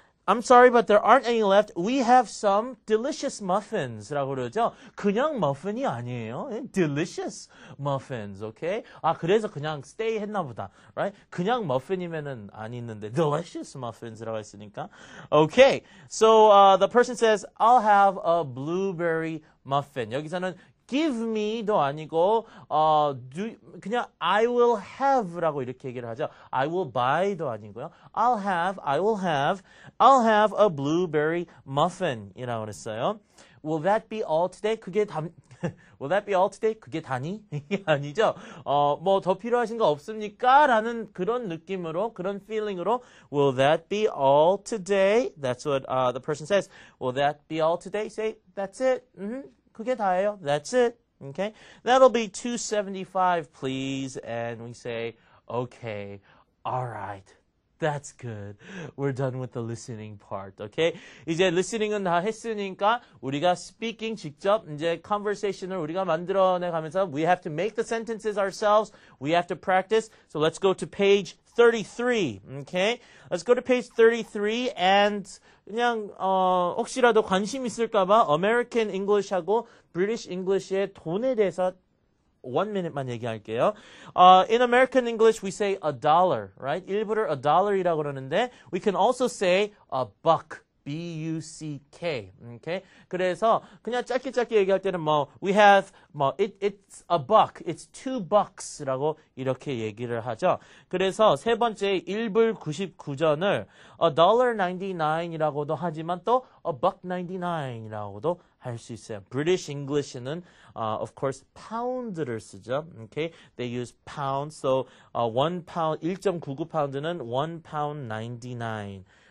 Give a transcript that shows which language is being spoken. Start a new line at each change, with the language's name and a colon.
English: I'm sorry, but there aren't any left. We have some delicious muffins.
Korean: 라고 그러죠. 그냥 머핀이 아니에요.
English: Delicious muffins, okay?
Korean: 그래서 그냥 stay 했나 보다.
English: Right?
Korean: 그냥 머핀이면은 안 있는데 delicious muffins 라고 했으니까.
English: Okay. So, the person says, I'll have a blueberry muffin.
Korean: 여기서는 give me도 아니고 그냥 I will have라고 이렇게 얘기를 하죠.
English: I will buy도 아니고요. I will have a blueberry muffin이라고 그랬어요. Will that be all today? Will that be all today?
Korean: 그게 다니? 이게 아니죠. 뭐 더 필요하신 거 없습니까? 라는 그런 느낌으로, 그런 feeling으로
English: Will that be all today? That's what the person says. Will that be all today? Say, that's it.
Korean: 그게 다예요.
English: That's it. Okay. That'll be $2.75, please. And we say, okay, all right. That's good. We're done with the listening part. Okay.
Korean: 이제 listening은 다 했으니까 우리가 speaking 직접 이제 conversation을 우리가 만들어내 가면서
English: we have to make the sentences ourselves. We have to practice. So let's go to page 33. Okay. Let's go to page 33 and
Korean: 그냥 혹시라도 관심 있을까봐 American English하고 British English의 돈에 대해서 1 minute만 얘기할게요.
English: In American English, we say $1, right?
Korean: 1불을 $1이라고 그러는데
English: we can also say a buck, B-U-C-K. Okay?
Korean: 그래서 그냥 짧게 얘기할 때는
English: we have it's a buck.
Korean: It's $2라고 이렇게 얘기를 하죠. 그래서 세 번째 1불 99전을 $1.99이라고도 하지만 또 $1.99이라고도 할 수 있어요.
English: British English는 of course pound를 쓰죠. Okay? They use pound. So 1 pound 1.99 파운드는 1 pound 99.